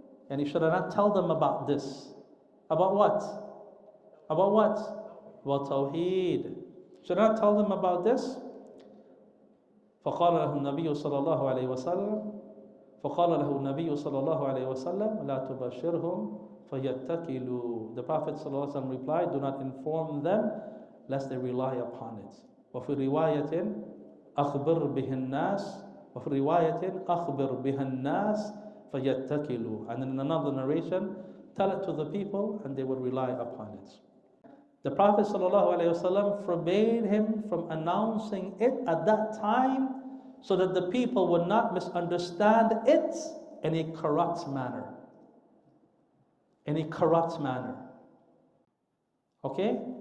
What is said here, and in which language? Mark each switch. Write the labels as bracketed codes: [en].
[en] And should I not tell them about this? About what? About what? About Tawheed. Should I not tell them about this? [ar] فقال له النبي صلى الله عليه وسلم فقال له النبي صلى الله عليه وسلم لا تبشرهم فيتكلوا. [en] The Prophet صلى الله عليه وسلم replied, do not inform them lest they rely upon it. [ar] وفي رواية أخبر به الناس وفي رواية أخبر بها الناس فيتكلوا. [en] And in another narration, tell it to the people, and they would rely upon it. The Prophet ﷺ forbade him from announcing it at that time so that the people would not misunderstand it in a corrupt manner. In a corrupt manner. Okay?